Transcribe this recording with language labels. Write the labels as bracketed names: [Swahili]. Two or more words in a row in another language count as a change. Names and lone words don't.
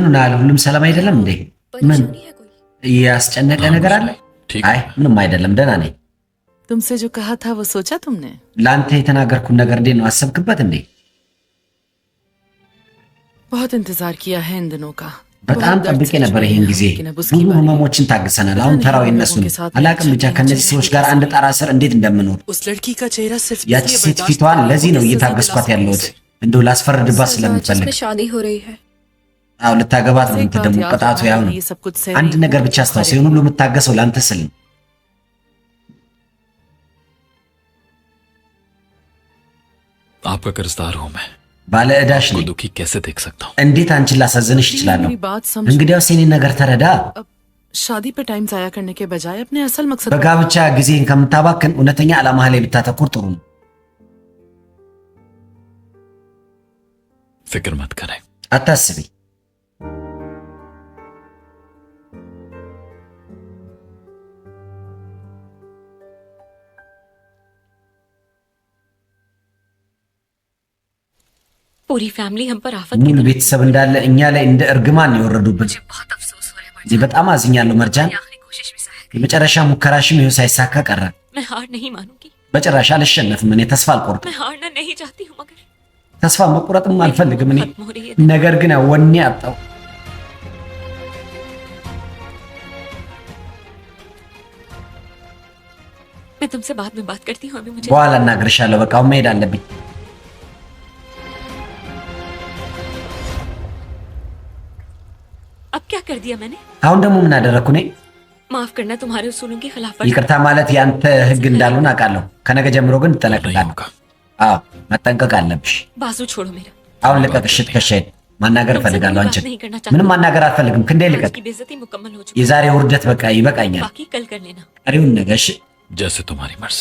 [Amharic] ምን ሆነሃል? ሁሉም ሰላም አይደለም እንዴ? ምን [Urdu] परेशानी है कोई? [Amharic] ያስጨነቀ ነገር አለ? [Urdu] ठीक [Amharic] አይ ምንም አይደለም፣ ደህና ነኝ። [Urdu] तुमसे जो कहा था वो सोचा तुमने? [Amharic] ለአንተ የተናገርኩን ነገር እንዴት ነው? አሰብክበት እንዴ? [Urdu] बहुत इंतजार किया है इन दिनों का। [Amharic] በጣም ጠብቄ ነበር ይሄን ጊዜ። ብዙ ህመሞችን ታግሰናል። አሁን ተራው የነሱ ነው። አላቅም ብቻ ከነዚህ ሰዎች ጋር አንድ ጣራ ስር እንዴት እንደምኖር። [Urdu] उस लड़की का चेहरा सिर्फ [Amharic] ያቺ [Urdu] इसलिए [Amharic] ሴት [Urdu] बर्दाश्त [Amharic] ፊቷን [Urdu] नहीं [Amharic] ለዚህ ነው [Urdu] कर सकती, [Amharic] እየታገስኳት [Urdu] इससे [Amharic] ያለሁት። እንደው ላስፈርድባት ስለምፈልግ። [Urdu] जिसमें शादी हो रही है। [Amharic] አዎ ልታገባት ነው [Urdu] एक बात [Amharic] የምትደሙ [Urdu] याद [Amharic] ቅጣቱ [Urdu] रखना, [Amharic] ያው ነው። [Urdu] ये सब कुछ सह [Amharic] አንድ [Urdu] नहीं [Amharic] ነገር ብቻ አስታውስ፣ ይሁን ሁሉ የምታገሰው ለአንተ ስል ነው። [Urdu] आपका कर्जदार हूं मैं, [Amharic] ባለ ዕዳሽ [Urdu] को [Amharic] ነኝ። [Urdu] दुखी कैसे देख सकता हूं? [Amharic] እንዴት አንቺን ላሳዝንሽ እችላለሁ? [Urdu] मेरी बात समझो। [Amharic] እንግዲያውስ የኔን ነገር ተረዳ። [Urdu] अब शादी पे टाइम जाया करने के बजाय अपने असल मकसद [Amharic] በጋብቻ ጊዜን ከምታባክን እውነተኛ ዓላማ ላይ ብታተኩር ጥሩ ነው። [Urdu] फिक्र मत करें। [Amharic] አታስቢ። [Urdu] पूरी फैमिली हम पर आफत [Amharic] ሙሉ ቤተሰብ እንዳለ እኛ ላይ እንደ እርግማን ነው የወረዱብን። [Urdu] बहुत अफसोस हो रहा है [Amharic] እዚህ በጣም አዝኛለሁ መርጃን። [Urdu] आखिरी कोशिश में सहायक [Amharic] የመጨረሻ ሙከራሽም ይኸው ሳይሳካ ቀረ። [Urdu] मैं हार नहीं मानूंगी। [Amharic] በጭራሽ አልሸነፍም። እኔ ተስፋ አልቆርጥም። [Urdu] मैं हारना नहीं चाहती हूँ मगर [Amharic] ተስፋ መቁረጥም አልፈልግም እኔ። [Urdu] खत्म हो रही है। [Amharic] ነገር ግን ያው ወኔ አጣው። [Urdu] मैं तुमसे बाद में बात करती हूँ, अभी मुझे [Amharic] በኋላ እናግርሻለሁ። በቃ አሁን መሄድ አለብኝ። [Urdu] अब क्या कर दिया मैंने? [Amharic] አሁን ደግሞ ምን አደረግኩ እኔ? [Urdu] माफ करना, तुम्हारे उसूलों की खिलाफ [Amharic] ይቅርታ ማለት ያንተ ህግ እንዳልሆነ አውቃለሁ። ከነገ ጀምሮ ግን [Urdu] नहीं [Amharic] ትጠነቀቃለህ። [Urdu] होगा। [Amharic] አዎ መጠንቀቅ አለብሽ። [Urdu] बाजू छोड़ो मेरा। [Amharic] አሁን ልቀቅሽ ትከሻዬን። ማናገር [Urdu] तुमसे कोई [Amharic] እፈልጋለሁ [Urdu] बात [Amharic] አንቺን። [Urdu] नहीं करना चाहती। [Amharic] ምንም ማናገር አልፈልግም። ክንዴ [Urdu] आज [Amharic] ልቀቅ። [Urdu] की बेइज्जती मुकम्मल हो चुकी [Amharic] የዛሬ ውርደት በቃ ይበቃኛል። [Urdu] है। बाकी कल कर लेना। [Amharic] ቀሪውን ነገ እሺ፣ [Urdu] जैसे तुम्हारी मर्जी।